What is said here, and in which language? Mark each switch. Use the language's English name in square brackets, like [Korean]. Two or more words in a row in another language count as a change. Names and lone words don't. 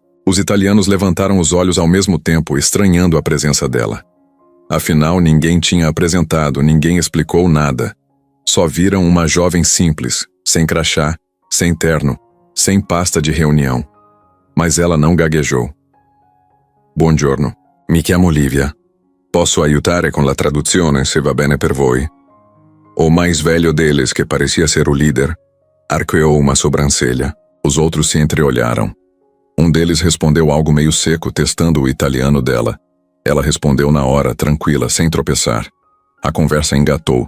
[Portuguese] Os italianos levantaram os olhos ao mesmo tempo, estranhando a presença dela. Afinal, ninguém tinha apresentado, ninguém explicou nada. Só viram uma jovem simples, sem crachá, sem terno, sem pasta de reunião. Mas ela não gaguejou. [Italian] Buongiorno, mi chiamo Lívia. Posso aiutare con la traduzione, se va bene per voi? [Portuguese] O mais velho deles, que parecia ser o líder, arqueou uma sobrancelha. Os outros se entreolharam. Um deles respondeu algo meio seco, testando o italiano dela. Ela respondeu na hora, tranquila, sem tropeçar. A conversa engatou.